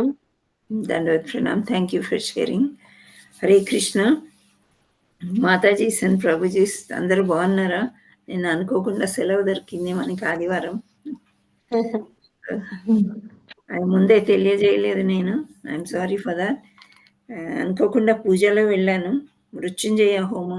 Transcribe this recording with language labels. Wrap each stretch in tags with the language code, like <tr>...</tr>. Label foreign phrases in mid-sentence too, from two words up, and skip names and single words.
<hi>धन्यवाद प्रणाम।</hi> <en>thank you for sharing.</en> <hi>हरे कृष्ణ</hi> <te>మాతాజీ సన్ ప్రభుజీ అందరూ బాగున్నారా? నేను అనుకోకుండా సెలవు దొరికింది మనకి ఆదివారం. అది ముందే తెలియజేయలేదు నేను.</te> <en>I'm sorry for that.</en> <te>అనుకోకుండా పూజలో వెళ్ళాను, మృత్యుంజయ హోమం.</te>